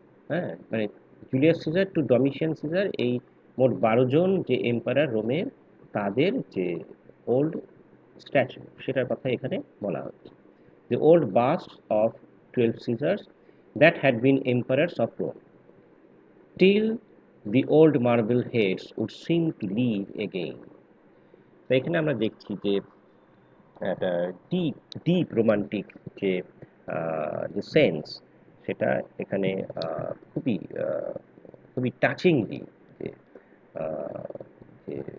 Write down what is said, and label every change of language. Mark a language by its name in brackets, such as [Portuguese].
[Bangla] হ্যাঁ, মানে Julius caesar two ডমিশিয়ান caesar, এই মোট 12 জন যে এম্পারার রোমের, তাদের যে ওল্ড স্ট্যাচু সেটার কথা এখানে বলা হচ্ছে। [English] The old busts of 12 Caesars that had been emperors of Rome, till the old marble heads would seem to live again. [Bangla] তো এখানে আমরা দেখছি যে একটা ডিপ ডিপ রোমান্টিক যে যে সেন্স, সেটা এখানে খুবই খুবই টাচিংলি যে আহ, যে